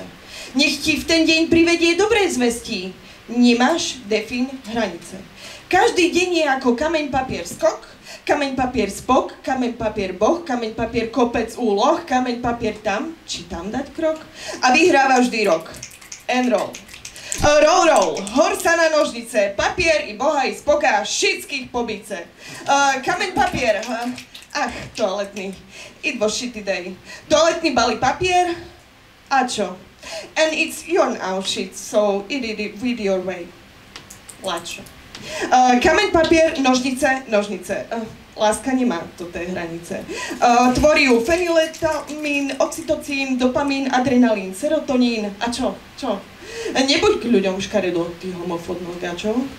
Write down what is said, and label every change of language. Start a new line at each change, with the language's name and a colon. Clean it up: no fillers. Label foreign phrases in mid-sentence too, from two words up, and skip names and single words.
Slovak: Nech ti v ten deň privedie dobré zvesti. Nemáš defin hranice. Každý deň je ako kameň, papier, skok, kameň, papier, spok, kameň, papier, boh, kameň, papier, kopec, úloh, kameň, papier tam, či tam dať krok. A vyhráva vždy rok.
English: And roll. Roll, roll,
Slovak: hor sa na nožnice, papier i boha i spoka, všetkých pobice. Kameň, papier, toaletný,
English: it was shitty day.
Slovak: Toaletný balí papier, a čo?
English: And it's your now shit, so it with your way.
Slovak: Lačo. Kameň, papier, nožnice, nožnice. Láska nemá toto hranice. Tvorí ju fenyletamín, oxytocín, dopamín, adrenalín, serotonín. A čo? Čo? Nebuď k ľuďom škaredo, ty homofóbno gačo.